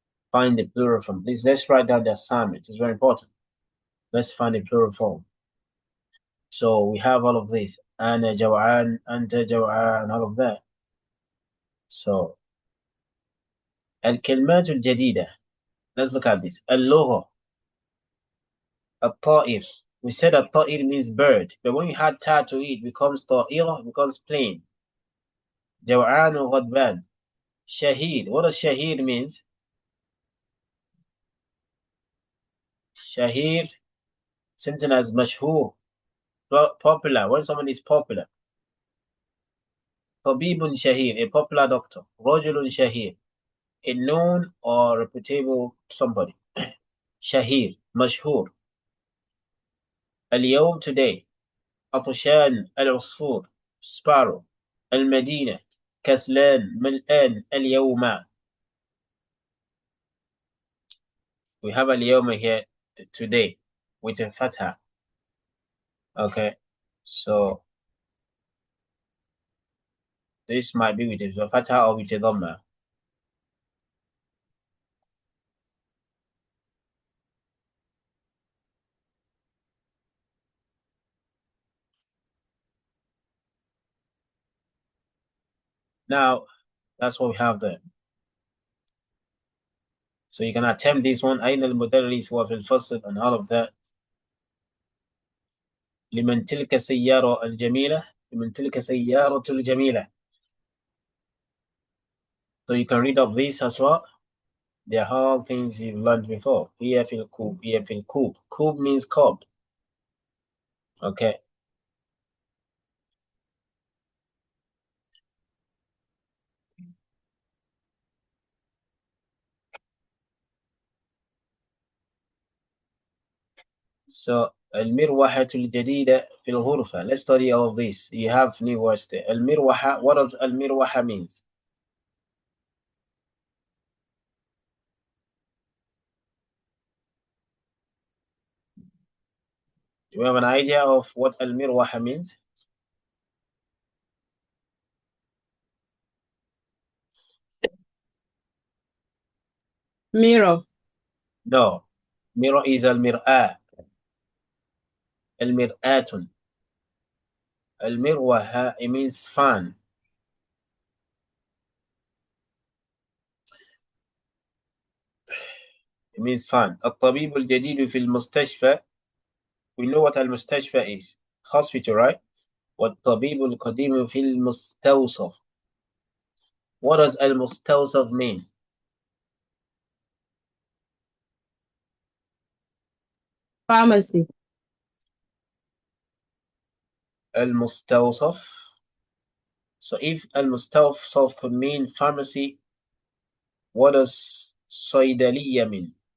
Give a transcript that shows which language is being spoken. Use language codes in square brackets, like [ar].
[en] Find the plural form. Please, let's write down the assignment. It's very important. Let's find the plural form. So we have all of this. [ar] Ana Jaw'an, Anta Jaw'an, [en] and all of that. So [ar] الكلمات الجديدة. [en] Let's look at this. اللغة. الطائر. We said that طائر means bird, but when you add ta to it, it becomes طائرة, it becomes plain. [ar] جوعان وغضبان. [en] Shahid. What does shahid means? Shahir, something as mashhur, popular. When someone is popular. [ar] Tabibun shahir, [en] a popular doctor. [ar] Rajulun shahir, [en] a known or reputable somebody. Shahir, mashhur. اليوم today. [ar] عطشان العصفور, sparrow. المدينة, كسلان ملآن اليوم. [en] We have اليوم here today with a fatha. Okay, so this might be with a fatha or with a dhamma. Now, that's what we have there. So you can attempt this one. [ar] أين المدرس وفي الفصل [en] and all of that. [ar] لمن تلك السيارة الجميلة. لمن تلك السيارة الجميلة. [en] So you can read up this as well. They are all things you've learned before. [ar] هي في الكوب. هي في الكوب. [en] Kub means cup. Okay. [ar] So المروحة الجديدة في الغرفة. [en] Let's study all of this. You have new words there. [ar] المروحة. [en] What does المروحة means? Do you have an idea of what المروحة means? Mirror. No. Mirror is المرآة. [ar] المرآة. [en] المروحة, it means fan. It means fan. [ar] الطبيب الجديد في المستشفى. [en] We know what المستشفى is. Hospital, right? [ar] والطبيب القديم في المستوصف. [en] What does المستوصف mean? Pharmacy. [ar] المستوصف. [en] So if المستوصف could mean pharmacy, what does صيدلية mean?